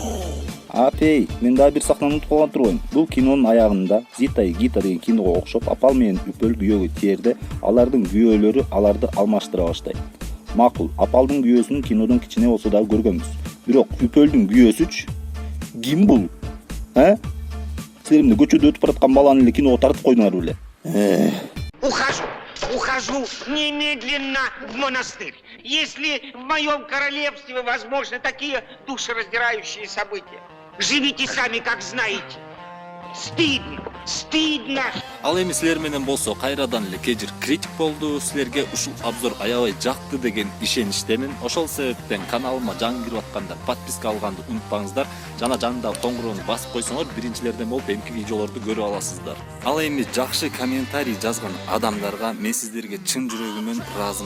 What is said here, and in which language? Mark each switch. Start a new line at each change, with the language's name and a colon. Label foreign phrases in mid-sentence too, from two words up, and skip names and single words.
Kyrgyz: Апей, мен дагы бир сахнаны унутуп калган турбайм. Бул кинонун аягында Зита и Гита деген киного окшоп, апал менен Үпөл күйөөгө тиерде, алардын күйөөлөрү аларды алмаштыра баштайт. Макул, апалдын күйөөсүн кинодон кичине болсо дагы көргөнбүз. Бирок Үпөлдүн күйөөсүчү ким бул? Силер эмне көчөдө өтүп бараткан баланы эле киного тартып койдуңар беле?
Russian: Ухожу немедленно в монастырь. Если в моем королевстве возможны такие душераздирающие события, живите сами, как знаете. Стыдно, стыдно.
Kyrgyz: Ал эми силер менен болсо кайрадан эле кежир критик болду. Силерге ушул обзор аябай жакты деген ишеничтемин. Ошол себептен каналыма жаңы кирип аткандар подписка алганды унутпаңыздар. Жана жанындагы коңгуроону басып койсоңор биринчилерден болуп эмки видеолорду көрүп аласыздар. Ал эми жакшы комментарий жазган адамдарга мен сиздерге чын жүрөгүмөн ыраазымын.